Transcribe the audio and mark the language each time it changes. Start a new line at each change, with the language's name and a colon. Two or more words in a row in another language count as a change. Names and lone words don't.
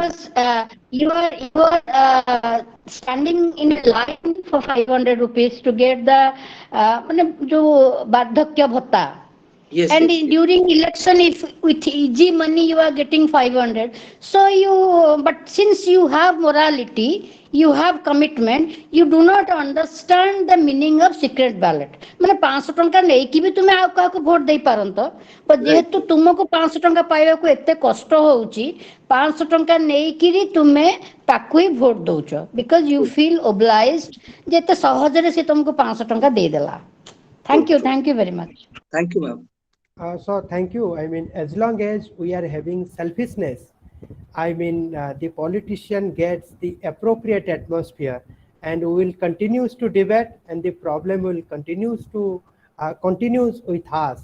English: Because you are standing in a line for 500 rupees to get the
Odia: ମାନେ ଜୋ ବାର୍ଦ୍ଧକ୍ୟ ଭତ୍ତା,
English: Yes. and Yes. Yes. during election, if with easy money you are getting 500, so but since you have morality, you have commitment, you do not understand the meaning of secret ballot.
Odia: ମାନେ 500 ଟଙ୍କା ନେଇକି ବି ତୁମେ ଆଉ କାହାକୁ ଭୋଟ ଦେଇ ପାରନ୍ତ,
English: but Right.
Odia: ଯେହେତୁ ତୁମକୁ 500 ଟଙ୍କା ପାଇବାକୁ ଏତେ କଷ୍ଟ ହଉଛି, 500 ଟଙ୍କା ନେଇକିରି ତୁମେ ତାକୁ ହିଁ ଭୋଟ ଦଉଛ,
English: because you True. feel obliged
Odia: ଯେ ଏତେ ସହଜରେ ସେ ତୁମକୁ 500 ଟଙ୍କା ଦେଇଦେଲା.
English: True. True. Thank you very much. Thank you, ma'am. So thank you. I mean, as long as we are having selfishness, I mean, the politician gets the appropriate atmosphere, and we will continues to debate, and the problem will continues with us.